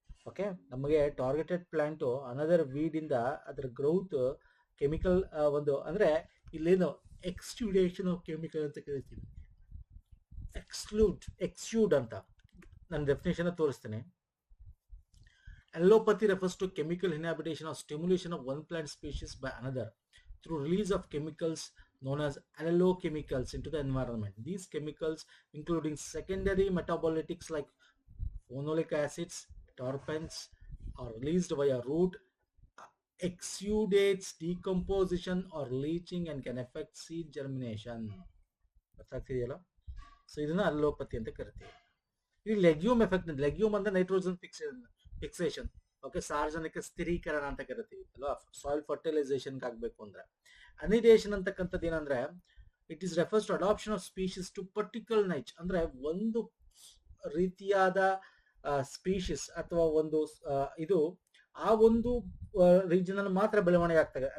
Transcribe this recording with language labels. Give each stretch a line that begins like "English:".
Kannada: Okay, ನಮಗೆ targeted plant another weed ಇಂದ ಅದರ ಗ್ರೋತ್ ಕೆಮಿಕಲ್ ಒಂದು ಅಂದ್ರೆ ಇಲ್ಲೇನು ಎಕ್ಸ್ಟ್ಯೂಡೇಷನ್ ಆಫ್ ಕೆಮಿಕಲ್ ಅಂತ ಕರಿತೀವಿ. ಎಕ್ಸ್ಟ್ಯೂಡ್ ಅಂತ ನಾನು ಡೆಫಿನೇಷನ್ ತೋರಿಸ್ತೇನೆ.
English: Allopathy refers to chemical inhibition or stimulation of one plant species by another through release of chemicals known as allochemicals into the environment. These chemicals, including secondary metabolites like phenolic acids, terpenes, are released via root exudates, decomposition or leaching and can affect seed germination.
Kannada: ಗೊತ್ತಾಗ್ತಿದೆಯಲ್ಲ? So ಇದನ್ನ ಅಲ್ಲೋಪತಿ ಅಂತ ಕರಿತೀವಿ. ಈ legume effect, legume ಅಂದ್ರೆ nitrogen fixation, okay, ಸಾರ್ವಜನಿಕ ಸ್ಥಿರೀಕರಣ ಅಂತ ಕರಿತೀವಿ ಅಲ್ವಾ, soil fertilisation ಆಗ್ಬೇಕು ಅಂದ್ರೆ. ಅನಿಡೇಷನ್ ಅಂತಕ್ಕಂಥದ್ದು ಏನಂದ್ರೆ,
English: it is refers to adaption of species to particular niche,
Kannada: ಅಂದ್ರೆ ಒಂದು ರೀತಿಯಾದ ಸ್ಪೀಶೀಸ್ ಅಥವಾ ಒಂದು ಇದು ಆ ಒಂದು ರೀಜನ್ ಅಲ್ಲಿ ಮಾತ್ರ ಬೆಳವಣಿಗೆ ಆಗ್ತದೆ.